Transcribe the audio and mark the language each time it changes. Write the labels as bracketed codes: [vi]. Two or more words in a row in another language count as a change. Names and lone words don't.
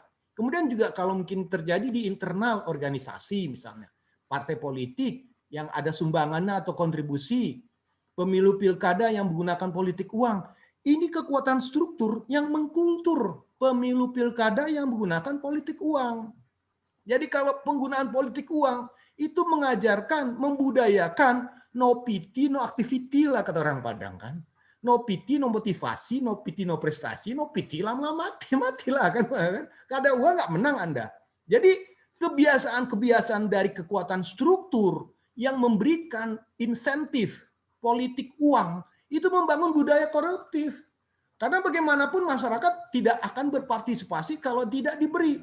[id] Kemudian juga kalau mungkin terjadi di internal organisasi misalnya, partai politik yang ada sumbangannya atau kontribusi, pemilu pilkada yang menggunakan politik uang. Ini kekuatan struktur yang mengkultur pemilu pilkada yang menggunakan politik uang. Jadi kalau penggunaan politik uang itu mengajarkan, membudayakan [en] no pity, no activity [id] lah kata orang Padang kan. [en] No pity, no motivasi, no pity, no prestasi, no pity, [id] lama-lama mati-matilah kan. Kada uang nggak menang Anda. Jadi kebiasaan-kebiasaan dari kekuatan struktur yang memberikan insentif politik uang itu membangun budaya koruptif. Karena bagaimanapun masyarakat tidak akan berpartisipasi kalau tidak diberi.